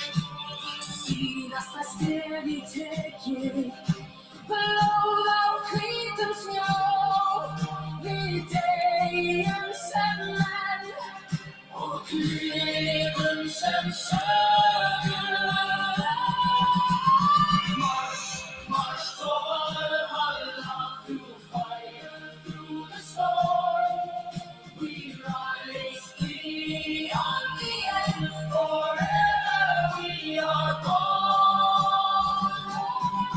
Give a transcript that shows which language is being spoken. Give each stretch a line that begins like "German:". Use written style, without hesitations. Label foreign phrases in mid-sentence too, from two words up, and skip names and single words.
Icelandic: Síðasta skrefið tekið, blóð á hvítum snjó. Við deyjum sem menn og lifum sem sögur.
English: March, march to Valhalla, through fire, through the storm. We rise beyond the end, forever we are born.